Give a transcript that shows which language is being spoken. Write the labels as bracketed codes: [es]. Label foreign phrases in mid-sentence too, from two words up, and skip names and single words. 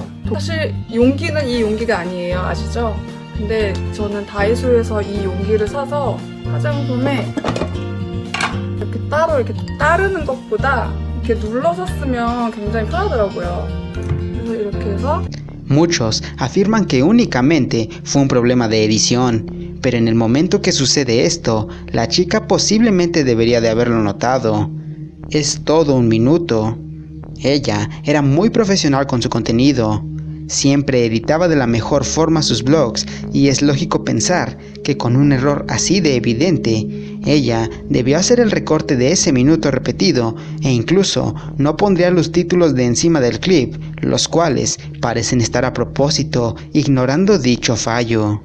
[ko] 사실 용기는 이 용기가 아니에요. 아시죠? 근데 저는 다이소에서 이 용기를 사서 화장솜에 이렇게 따로 이렇게 따르는 것보다 이렇게 눌러서 쓰면 굉장히 편하더라고요. 그래서 이렇게 해서 [es] Muchos afirman que únicamente fue un problema de edición, pero en el momento que sucede esto, la chica posiblemente debería de haberlo notado. Es todo 1 minuto. Ella era muy profesional con su contenido. Siempre editaba de la mejor forma sus vlogs y es lógico pensar que con un error así de evidente, ella debió hacer el recorte de ese minuto repetido e incluso no pondría los títulos de encima del clip, los cuales parecen estar a propósito ignorando dicho fallo.